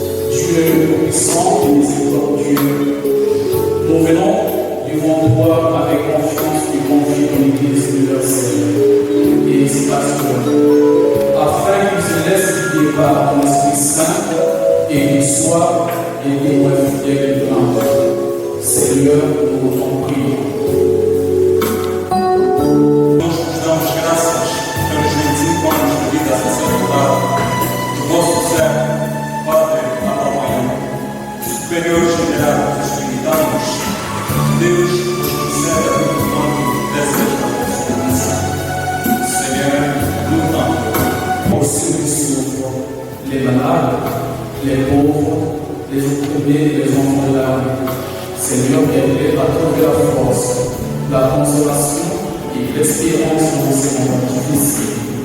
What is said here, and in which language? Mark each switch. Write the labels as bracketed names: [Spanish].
[French] Dieu puissant et miséricordieux, nous venons devant toi avec confiance et confier ton Église universelle et ses pasteurs, afin qu'ils se laissent guider par ton Esprit Saint et qu'ils soient des témoins fidèles de l'Enfant. Seigneur, nous t'en prions. [Portuguese] Nós te damos graças pelos 25 anos de vida sacerdotal do vosso servo, Padre Abraão, superior general dos espiritanos. Deus nos conceda o nome dessa vossa nação. [French] Seigneur, nous t'en Pour ceux qui souffrent, les malades, les pauvres, les opprimés, les enfants de l'âme. Seigneur, aide-les à trouver la force, la consolation et l'espérance dans ces moments difficiles.